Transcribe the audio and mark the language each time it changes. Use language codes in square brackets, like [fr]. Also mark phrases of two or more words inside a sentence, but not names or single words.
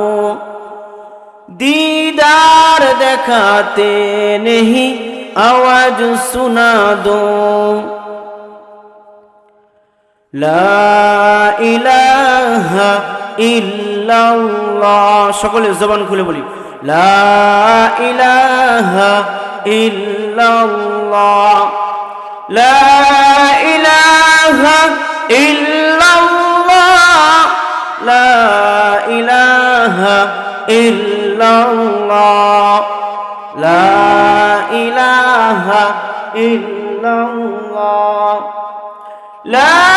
[ur] دیدار دکھاتے نہیں آواز سنا دو، [ar] لا الہ الا اللہ، [bn] সকলে জবান খুলে বলি [ar] لا إله إلا الله، لا إله إلا الله، لا إله إلا الله، لا إله إلا الله، لا